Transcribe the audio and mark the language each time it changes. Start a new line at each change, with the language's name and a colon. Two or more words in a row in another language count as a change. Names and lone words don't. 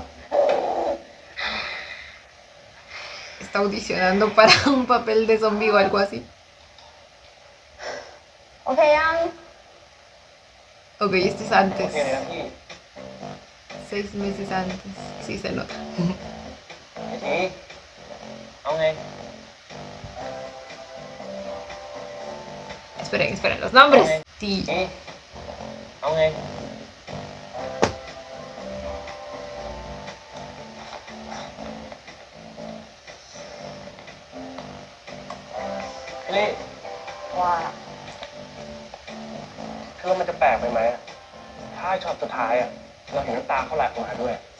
Spanish: Está audicionando para un papel de zombie o algo así.
Thai: โอเคยัง
Spanish: Ok, este es
Thai: โอ
Spanish: antes.
Thai: เคเลยนะพี่
Spanish: 6 meses antes. Sí se nota.
Thai: ไอ้ทีเอาไง
Spanish: Esperen, los nombres. Sí.
Thai: ทีเอาไง พี่ลี่ ว่า คือว่ามันจะแปลกไปไหมอะถ้าช็อตสุดท้ายอะเราเห็นน้ำตาเขาไหลออกมาด้วย